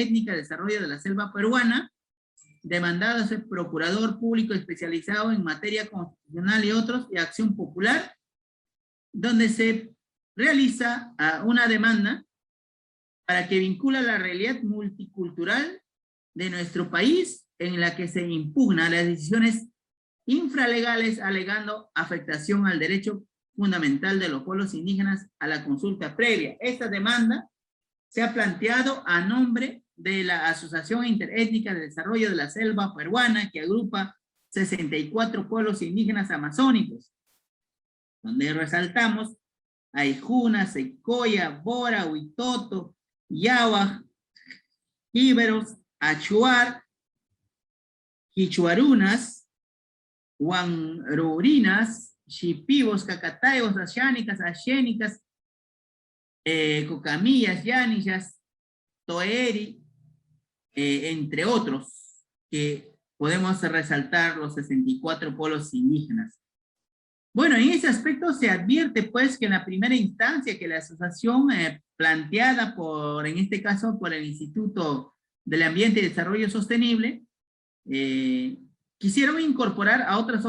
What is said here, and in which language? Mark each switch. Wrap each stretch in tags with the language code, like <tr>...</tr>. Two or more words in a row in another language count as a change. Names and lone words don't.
<es>de Desarrollo de la Selva Peruana, demandado a ser procurador público especializado en materia constitucional y otros, y acción popular, donde se realiza una demanda para que vincula la realidad multicultural de nuestro país, en la que se impugna las decisiones infralegales alegando afectación al derecho fundamental de los pueblos indígenas a la consulta previa. Esta demanda se ha planteado a nombre de la Asociación Interétnica de Desarrollo de la Selva Peruana, que agrupa 64 pueblos indígenas amazónicos, donde resaltamos a Aijuna, Secoya, Bora, Huitoto, Yawa, Íberos, Achuar, Quichuarunas, Huanrurinas, Xipivos, Cacatayos, Ashánicas, Axénicas, Cocamillas, Yanillas, Toeri, entre otros, que podemos resaltar los 64 pueblos indígenas. Bueno, en ese aspecto se advierte pues que en la primera instancia que la asociación planteada por, en este caso, por el Instituto del Ambiente y Desarrollo Sostenible, quisieron incorporar a otras</es>